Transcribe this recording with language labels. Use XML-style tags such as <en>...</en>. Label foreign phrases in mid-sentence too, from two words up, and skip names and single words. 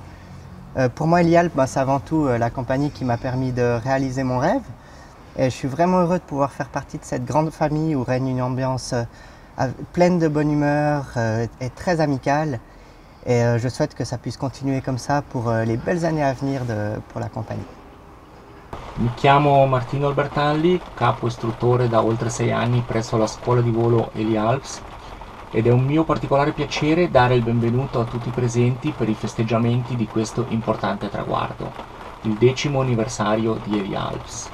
<fr>Pour moi, Elialp, c'est avant tout la compagnie qui m'a permis de réaliser mon rêve. Et je suis vraiment heureux de pouvoir faire partie de cette grande famille où règne une ambiance pleine de bonne humeur et très amicale. Et je souhaite que ça puisse continuer comme ça pour les belles années à venir pour la compagnie.</fr> <it>Mi chiamo Martino Albertalli, capo istruttore da oltre 6 anni presso la scuola di volo Elialps ed è un mio particolare piacere dare il benvenuto a tutti i presenti per i festeggiamenti di questo importante traguardo, il 10° anniversario di Elialps.</it>